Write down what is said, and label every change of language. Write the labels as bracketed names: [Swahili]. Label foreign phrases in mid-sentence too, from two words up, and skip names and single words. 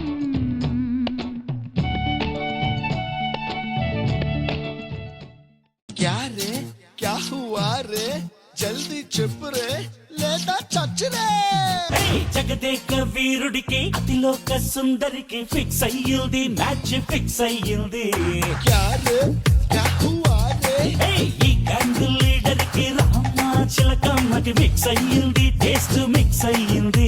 [Hindi] क्या रे क्या हुआ रे जल्दी [Telugu] చెప్పు రే లేదా చచ్చరే. జగదేక వీరుడికి అతిలోక సుందరికి ఫిక్స్ అయ్యింది [English] match fix [Telugu] అయ్యింది. [Hindi] क्या रे क्या हुआ रे [Telugu] ఈ గ్యాంగ్ లీడర్ కి రామ చిలకమ్మకి మిక్స్ అయ్యింది [English] taste mix [Telugu] అయ్యింది.